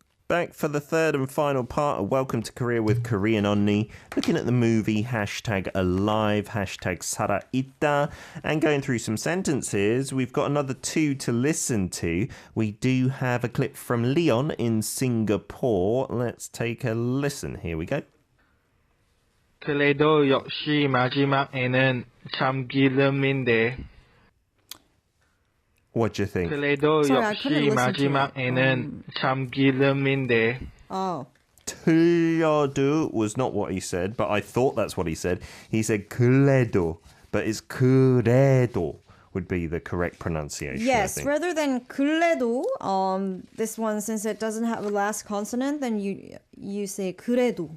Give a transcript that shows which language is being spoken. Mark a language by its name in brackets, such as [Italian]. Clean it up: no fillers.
[English] Back for the third and final part of Welcome to Korea with Korean Unnie, looking at the movie #alive, #살아있다, and going through some sentences. We've got another two to listen to. We do have a clip from Leon in Singapore. Let's take a listen. Here we go. [Korean] 그래도 역시 마지막에는 참기름인데. [English] What do you think? [Korean] 그래도 [English] Sorry, I couldn't [Korean] 역시 [English] listen to it. [Korean] 마지막에는 참기름인데. [English] Oh. 틀려도 was not what he said, but I thought that's what he said. He said 그래도, but it's 그래도 would be the correct pronunciation. Yes, I think. rather than 그래도, this one, since it doesn't have a last consonant, then you say 그래도.